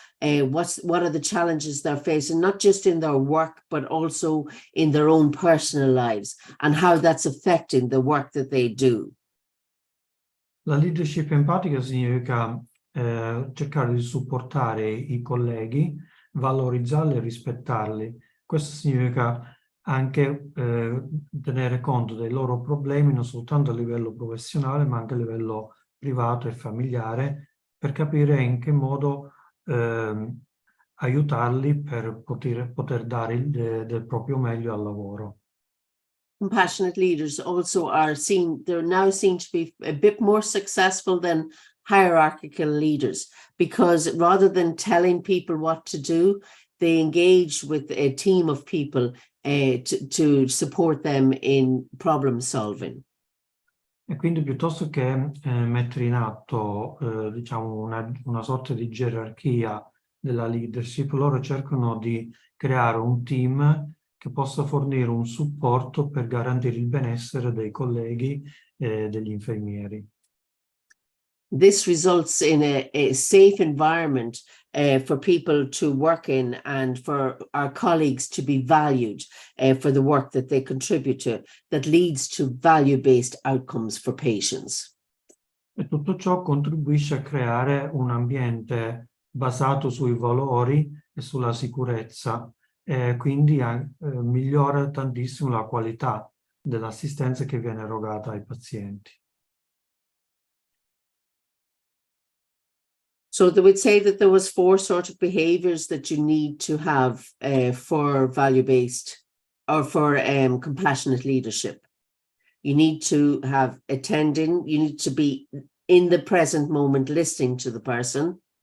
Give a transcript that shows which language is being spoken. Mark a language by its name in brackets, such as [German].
[English] What are the challenges they're facing, not just in their work, but also in their own personal lives, and how that's affecting the work that they do. [Italian] La leadership empatica significa cercare di supportare i colleghi, valorizzarli e rispettarli. Questo significa anche tenere conto dei loro problemi, non soltanto a livello professionale, ma anche a livello privato e familiare, per capire in che modo aiutarli per poter dare del proprio meglio al lavoro. [English] Compassionate leaders also they're now seen to be a bit more successful than hierarchical leaders, because rather than telling people what to do, they engage with a team of people to support them in problem solving. [Italian] E quindi piuttosto che mettere in atto una sorta di gerarchia della leadership, loro cercano di creare un team che possa fornire un supporto per garantire il benessere dei colleghi e degli infermieri. [English] This results in a safe environment for people to work in, and for our colleagues to be valued for the work that they contribute to, that leads to value-based outcomes for patients. [Italian] E tutto ciò contribuisce a creare un ambiente basato sui valori e sulla sicurezza, e quindi migliora tantissimo la qualità dell'assistenza che viene erogata ai pazienti. [English] So they would say that there was 4 sort of behaviors that you need to have for value-based or for compassionate leadership. You need to have attending, you need to be in the present moment listening to the person.